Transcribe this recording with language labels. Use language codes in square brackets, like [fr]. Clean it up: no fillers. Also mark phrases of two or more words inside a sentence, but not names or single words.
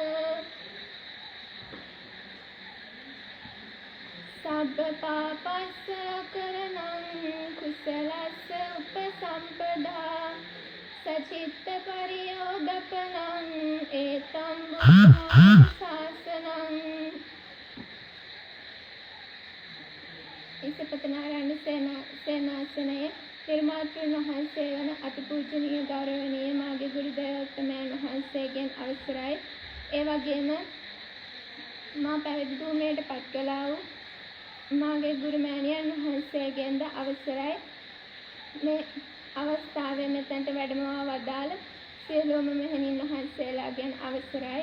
[pi] सब्बपापस्य करणं कुशलस्य उपसम्पदा सचित्तपरियोगपनम् एतं बुद्धशासनम् [si] ईशपतनारायण सेनासनයේ නිර්මාතෘන් වහන්සේ වන අතිපූජනීය ගෞරවනීය මාගේ ගුරුදේවෝත්තමයන් වහන්සේගෙන් අවසරයි. ඒ වගේම මා පැවිදි භූමියට පත් කළා වූ මාගේ ගුරුමෑණියන් වහන්සේගෙන්ද අවසරයි. මේ අවස්ථාවේ මෙතනට වැඩමවා වදාළ සියලුම මෙහෙණින් වහන්සේලාගෙන් අවසරයි.